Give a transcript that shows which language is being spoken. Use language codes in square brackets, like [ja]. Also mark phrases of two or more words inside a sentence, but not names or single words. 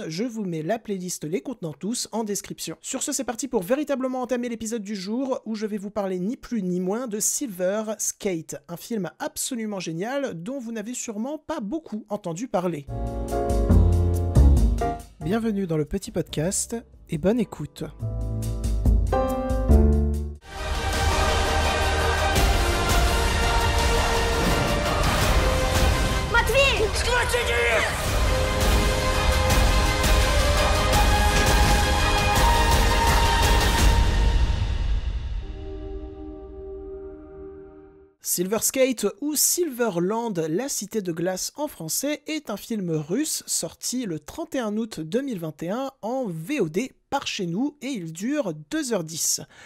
[fr] Je vous mets la playlist les contenant tous en description. Sur ce, c'est parti pour véritablement entamer l'épisode du jour où je vais vous parler ni plus ni moins de Silver Skate, un film absolument génial dont vous n'avez sûrement pas beaucoup entendu parler. Bienvenue dans le Petit Podcast et bonne écoute. [ru] Матвей! Схватите их! [fr] Silver Skate ou Silverland, la cité de glace en français, est un film russe sorti le 31 août 2021 en VOD par chez nous et il dure 2h10.